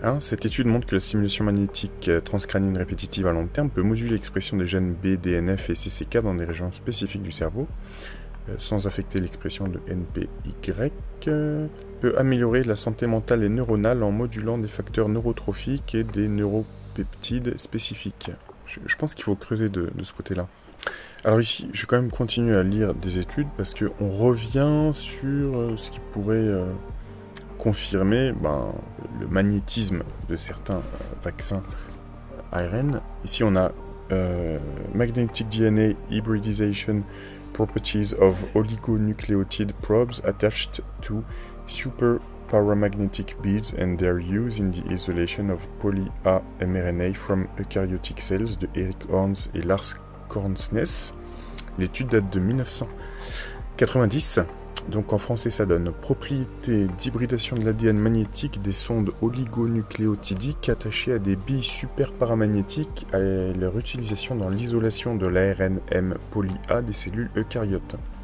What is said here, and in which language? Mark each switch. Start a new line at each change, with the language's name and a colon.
French: Cette étude montre que la stimulation magnétique transcrânienne répétitive à long terme peut moduler l'expression des gènes B, DNF et CCK dans des régions spécifiques du cerveau, sans affecter l'expression de NPY, peut améliorer la santé mentale et neuronale en modulant des facteurs neurotrophiques et des neuropeptides spécifiques. Je pense qu'il faut creuser de ce côté-là. Alors ici, je vais quand même continuer à lire des études parce qu'on revient sur ce qui pourrait confirmer le magnétisme de certains vaccins ARN. Ici, on a
English: Magnetic DNA Hybridization Properties of Oligonucleotide Probes Attached to Super Paramagnetic beads and their use in the isolation of poly-A mRNA from eukaryotic cells de Eric Horns et Lars Kornsnes.
French: L'étude date de 1990. Donc en français ça donne propriété d'hybridation de l'ADN magnétique des sondes oligonucléotidiques attachées à des billes superparamagnétiques à leur utilisation dans l'isolation de l'ARN M poly-A des cellules eucaryotes.